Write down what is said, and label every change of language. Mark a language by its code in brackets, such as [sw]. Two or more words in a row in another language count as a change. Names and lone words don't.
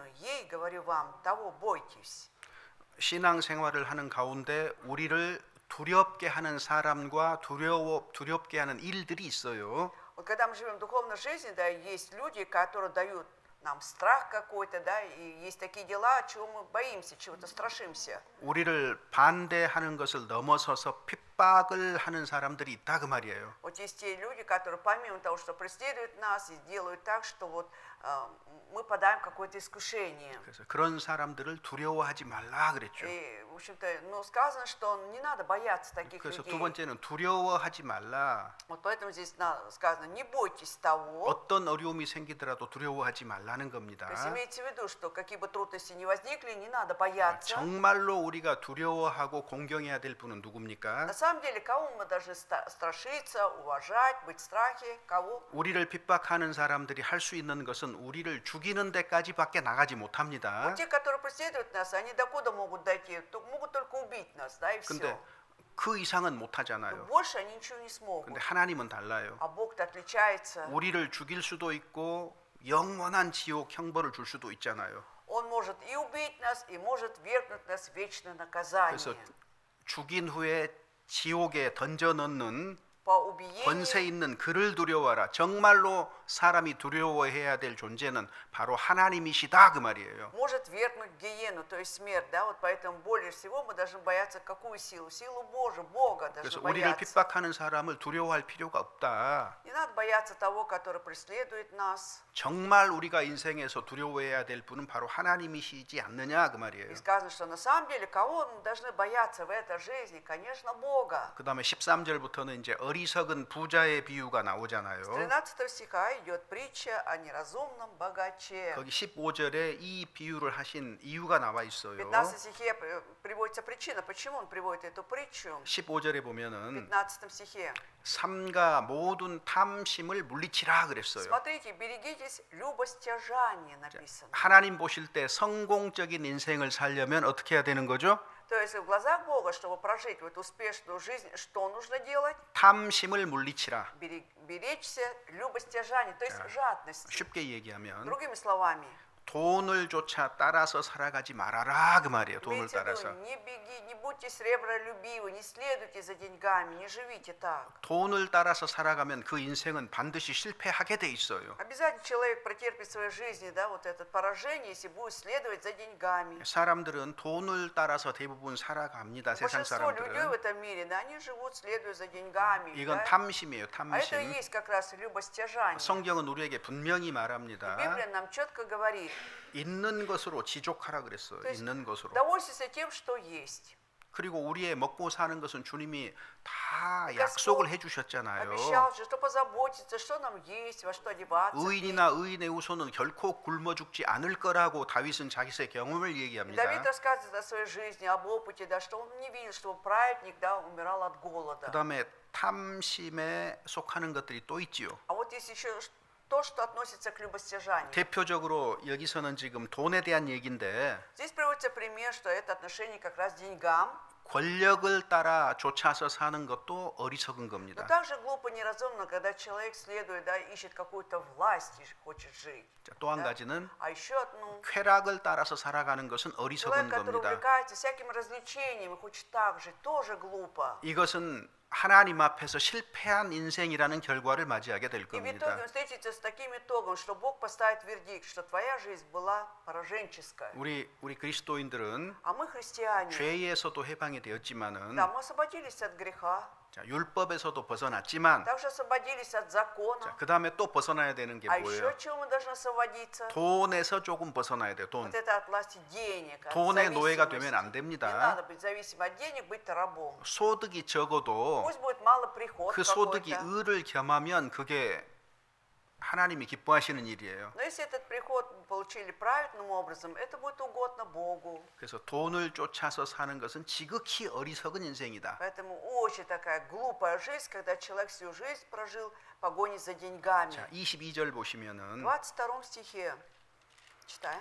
[ru] Ей, говорю вам, того бойтесь». [ko] 신앙생활을 하는 가운데 우리를 두렵게 하는 사람과 두렵게 하는 일들이 있어요. [ru] Вот когда мы живем в духовной жизни, да, есть люди, которые дают нам страх какой-то, да, и есть такие дела, чего мы боимся, чего-то страшимся. [ko] 우리를 반대하는 것을 넘어서서 핍박을 하는 사람들이 있다 그 말이에요. [ru] Вот есть те люди, которые помимо того, что преследуют нас, и делают так, что вот мы подаем какое-то искушение. [ko] 그래서 그런 사람들을 두려워하지 말라 그랬죠. [ru] И, в общем-то, ну, сказано, что не надо бояться таких [ko] 그래서 두 [ru] людей. [ko] 번째는 두려워하지 말라. [ru] Вот поэтому здесь сказано, не бойтесь того. [ko] 어떤 어려움이 생기더라도 두려워하지 말라는 겁니다. [ru] То есть имейте в виду, что какие бы трудности ни возникли, не надо бояться. [ko] 정말로 우리가 두려워하고 공경해야 될 분은 누굽니까? [ru] На самом деле, кого мы должны страшиться, уважать, быть в страхе? Кого? [ko] 우리를 핍박하는 사람들이 할 수 있는 것은 우리를 죽이는 데까지밖에 나가지 못합니다. [ru] Вот те, которые преследуют нас, они докуда могут дойти? Могут только убить нас, да, и все. [ko] 근데 그 이상은 못 [ru] Но [ko] 하잖아요. [ru] больше они ничего не смогут. [ko] 근데 하나님은 달라요. [ru] А Бог-то отличается. [ko] 우리를 죽일 수도 있고 영원한 지옥 형벌을 줄 수도 있잖아요. [ru] Он может и убить нас, и может вергнуть нас в вечное [ko] 그래서 [ru] наказание. [ko] 죽인 후에 지옥에 던져 넣는 [ru] По убиению [ko] 권세 있는 그를 두려워하라. 정말로 사람이 두려워해야 될 존재는 바로 하나님이시다 그 말이에요. [ru] может вергнуть в гиену, то есть смерть, да, вот поэтому более всего мы должны бояться какую силу? Силу Божию, Бога [ko] 그래서 [ru] должны [ko] 우리를 [ru] бояться. [ko] 핍박하는 사람을 두려워할 필요가 없다. [ru] Не надо бояться того, который преследует нас. [ko] 정말 우리가 인생에서 두려워해야 될 분은 바로 하나님이시지 않느냐 그 말이에요. [ru] И сказано, что на самом деле кого мы должны бояться в этой жизни? Конечно, Бога. [ko] 그다음에 13절부터는 이제 어리석은 부자의 비유가 [ru] С [ko] 나오잖아요. [ru] 13 стиха идет притча о неразумном богаче. [ko] 거기 15절에 이 비유를 하신 이유가 나와 [ru] В [ko] 있어요. [ru] 15 стихе приводится причина, почему он приводит эту притчу. [ko] 15절에 [ru] В [ko] 보면은 [ru] 15 стихе. [ko] 삼가 모든 탐심을 물리치라 그랬어요. [ru] Смотрите, берегитесь любостяжания, написано. [ko] 하나님 보실 때 성공적인 인생을 살려면 어떻게 해야 되는 거죠? [ru] То есть в глазах Бога, чтобы прожить вот успешную жизнь, что нужно делать? [ko] 탐심을 물리치라. [ru] Беречься любостяжания, то есть жадности. [ko] 쉽게 얘기하면 [ru] Другими словами, [ko] 돈을 쫓아 따라서 살아가지 말아라 그 말이에요. 돈을 [ru] имейте в виду, [ko] 따라서. [ru] не беги, не будьте сребролюбивы, не следуйте за деньгами, не живите так. [ko] 돈을 따라서 살아가면 그 인생은 반드시 실패하게 돼 있어요. [ru] Обязательно человек претерпит в своей жизни, да, вот это поражение, если будет следовать за деньгами. [ko] 사람들은 돈을 따라서 대부분 살아갑니다. 세상 [ru] Большинство людей в [ko] 사람들은. [ru] этом мире, да, они живут, следуя за деньгами. [ko] 이건 [ru] Да? [ko] 탐심이에요. [ru] А это и [ko] 탐심. [ru] есть как раз любостяжание. [ko] 성경은 우리에게 분명히 말합니다. [ru] Библия нам четко говорит, [ko] 있는 것으로 지족하라 그랬어요. [ru] то есть [ko] 있는 것으로. [ru] довольствуйся тем, что есть. [ko] 그리고 우리의 먹고 사는 것은 주님이 다 약속을 해주셨잖아요. [ru] Обещал же, что позаботится, что нам есть, во что одеваться. [ko] 의인이나 의인의 후손은 결코 굶어 죽지 않을 거라고 다윗은 자기의 경험을 [ru] И [ko] 얘기합니다. [ru] Давид рассказывает о своей жизни, об опыте, да, что он не видел, что праведник, да, умирал от голода. [ko] 그다음에 탐심에 속하는 것들이 또 있지요. [ru] А вот есть еще то, что относится к любостяжанию. [ko] 대표적으로 여기서는 지금 돈에 대한 얘기인데 [ru] Здесь приводится пример, что это отношение как раз к деньгам. [ko] 권력을 따라 쫓아서 사는 것도 어리석은 [ru] Но [ko] 겁니다. [ru] также глупо, неразумно, когда человек следует, да, ищет какую-то власть и хочет жить. [ko] 또 한 가지는 [ru] А еще одну. [ko] 쾌락을 따라서 살아가는 것은 [ru] Человек, [ko] 어리석은 [ru] который [ko] 겁니다. [ru] увлекается всякими развлечениями и хочет так жить, тоже глупо. [ko] 이것은 하나님 앞에서 실패한 인생이라는 결과를 맞이하게 될 [ru] И в итоге [ko] 겁니다. [ru] он встретится с таким итогом, что Бог поставит вердикт, что твоя жизнь была пораженческая. [ko] 우리 그리스도인들은 [ru] А мы христиане. [ko] 죄에서도 해방이 되었지만은 [ru] Да, мы освободились от греха, [ko] 자, 율법에서도 벗어났지만 [ru] также освободились от закона. [ko] 그 다음에 또 벗어나야 되는 게 [ru] А [ko] 뭐예요? [ru] еще от чего мы должны освободиться? [ko] 돈에서 조금 벗어나야 돼요. 돈. [ru] Вот это от власти денег, от [ko] 돈의 노예가 [ru] зависимости. [ko] 되면 안 [ru] Не [ko] 됩니다. [ru] надо быть зависимым от денег, быть рабом. [ko] 소득이 적어도 [ru] Пусть будет мало приход [ko] 그 소득이 [ru] какой-то. [ko] 의를 겸하면 그게 하나님이 기뻐하시는 일이에요. [ru] Но если этот приход получили правильным образом, это будет угодно Богу. [ko] 그래서 돈을 쫓아서 사는 것은 지극히 어리석은 인생이다. [ru] Поэтому очень такая глупая жизнь, когда человек всю жизнь прожил в погоне за деньгами. [ko] 자, 22절 보시면은 [ru] В 22 стихе читаем.